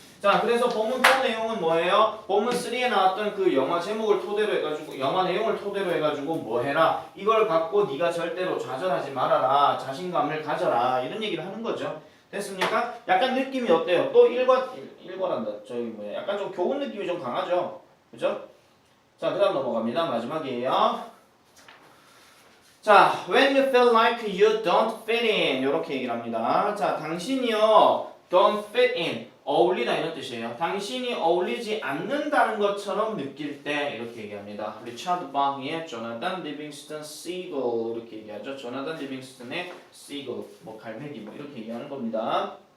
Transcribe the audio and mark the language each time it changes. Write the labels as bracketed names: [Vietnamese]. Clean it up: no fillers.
[Korean] 자, 그래서 본문 또 내용은 뭐예요? 본문 3에 나왔던 그 영화 제목을 토대로 해가지고 영화 내용을 토대로 해가지고 뭐 해라? 이걸 갖고 네가 절대로 좌절하지 말아라. 자신감을 가져라. 이런 얘기를 하는 거죠. 됐습니까? 약간 느낌이 어때요? 또 일관한다. 저기 뭐야? 약간 좀 교훈 느낌이 좀 강하죠? 그죠? 자, 그 다음 넘어갑니다. 마지막이에요. 자, [English] when you feel like you don't fit in [Korean] 이렇게 얘기를 합니다. 자, 당신이요 [English] don't fit in [Korean] 어울리다 이런 뜻이에요. 당신이 어울리지 않는다는 것처럼 느낄 때 이렇게 얘기합니다. 리차드 바흐의 조나단 리빙스턴 시글 이렇게 얘기하죠. 조나단 리빙스턴의 시글 뭐 갈매기 뭐 이렇게 얘기하는 겁니다.